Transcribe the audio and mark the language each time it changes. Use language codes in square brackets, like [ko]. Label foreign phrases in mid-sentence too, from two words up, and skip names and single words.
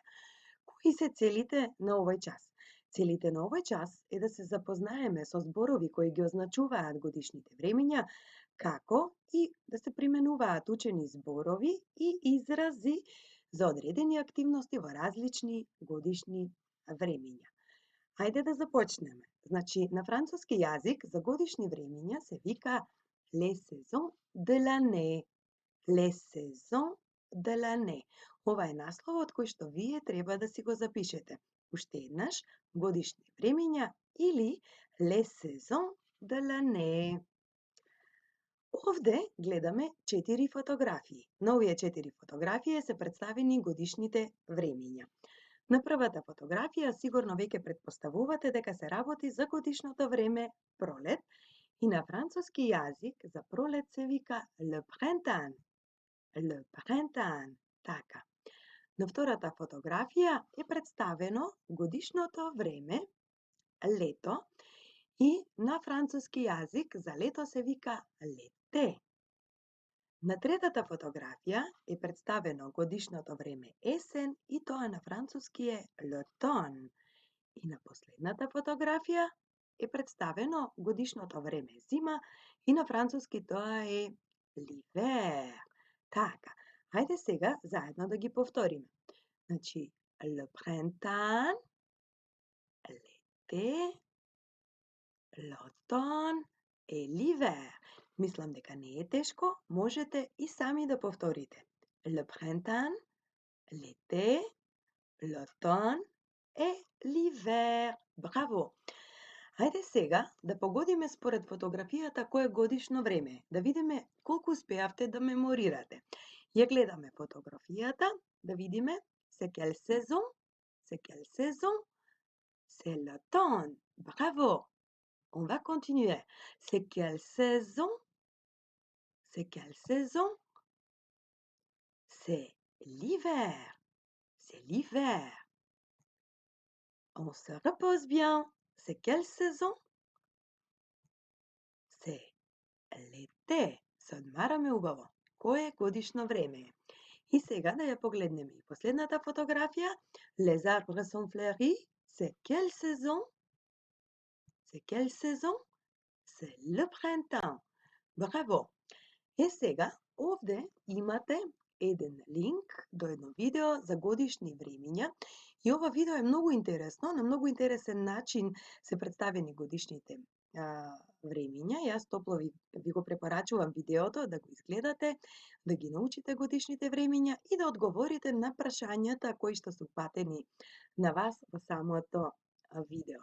[mk] Кои се целите на овој час? Целите на овој час е да се запознаеме со зборови кои ги означуваат годишните времиња, како и да се применуваат учени зборови и изрази за одредени активности во различни годишни времиња. Хајде да започнеме. Значи, на француски јазик за годишни времиња се вика [fr] les saisons de l'année. Les saisons de l'année. [mk] Ова е насловот кој што вие треба да си го запишете. Уште еднаш, годишни времиња или [fr] les saisons de l'année. [mk] Овде гледаме 4 фотографии. На овие 4 фотографии се представени годишните времиња. На првата фотографија сигурно веќе претпоставувате дека се работи за годишното време пролет и на француски јазик за пролет се вика [fr] le printemps. Le printemps. [mk] Така. На втората фотографија е представено годишното време, лето, и на француски јазик за лето се вика l'été. На третата фотографија е представено годишното време есен и тоа на француски е l'automne. И на последната фотографија е представено годишното време зима и на француски тоа е l'hiver. Така, хајде сега заедно да ги повториме. Значи, [fr] le printemps, l'été, l'automne et l'hiver. [mk] Мислам дека не е тешко, можете и сами да повторите. [fr] Le printemps, l'été, l'automne et l'hiver. [mk] Браво! Хајде сега да погодиме според фотографијата кое годишно време, да видиме колку успеавте да меморирате. Ја гледаме фотографијата, да видиме [fr] c'est quelle saison, c'est quelle saison, c'est l'automne. Bravo! On va continuer. C'est quelle saison, c'est quelle saison, c'est l'hiver, c'est l'hiver. On se repose bien. C'est quelle saison? C'est l'été. [mk] Се одмараме убаво. Кое годишно време е? И сега да ја погледнеме и последната фотографија. [fr] Les arbres sont fleuris. C'est quelle saison? C'est quelle saison? C'est le printemps. [mk] Браво! Е сега, овде имате еден линк до едно видео за годишни времиња. И ова видео е многу интересно, на многу интересен начин се представени годишните времиња. Јас топло ви го препорачувам видеото да го изгледате, да ги научите годишните времиња и да одговорите на прашањата кои што се упатени на вас во самото видео.